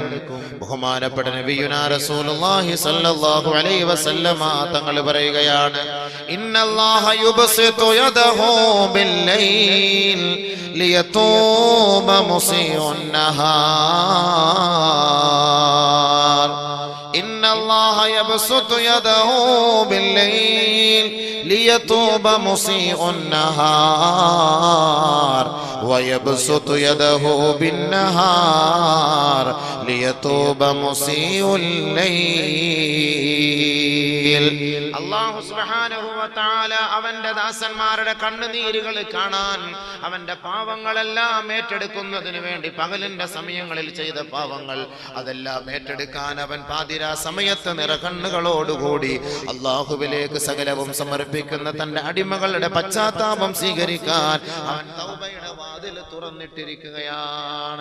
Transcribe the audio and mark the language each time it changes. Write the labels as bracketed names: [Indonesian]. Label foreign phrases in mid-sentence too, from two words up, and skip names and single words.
[Malayalam] ബഹുമാനപ്പെട്ട [Arabic] نبينا رسول الله صلى الله عليه وسلم [Malayalam] തങ്ങൾ പറയുകയാണ്, [Arabic] إن الله يبسط يده بالليل ليتوب مسيء النهار. إن الله يبسط يده بالليل ليتوب مسيء النهار ويبسط يده بالنهار ليتوب مسيء الليل. الله سبحانه وتعالى [Malayalam] അവന്റെ ദാസന്മാരുടെ കണ്ണുനീരുകൾ കാണാൻ, അവന്റെ പാവങ്ങളെല്ലാം ഏറ്റെടുക്കുന്നതിന് വേണ്ടി പകലിന്റെ സമയങ്ങളിൽ ചെയ്ത പാവങ്ങൾ അതെല്ലാം ഏറ്റെടുക്കാൻ അവൻ പാതിരാ സമയത്ത് നിറകണ്ണുകളോടുകൂടി അല്ലാഹുവിലേക്ക് സകലവും സമർപ്പിക്കുന്ന തന്റെ അടിമകളുടെ പശ്ചാത്താപം സ്വീകരിക്കാൻ അവൻ തൗബയുടെ വാതിൽ തുറന്നിട്ടിരിക്കുകയാണ്.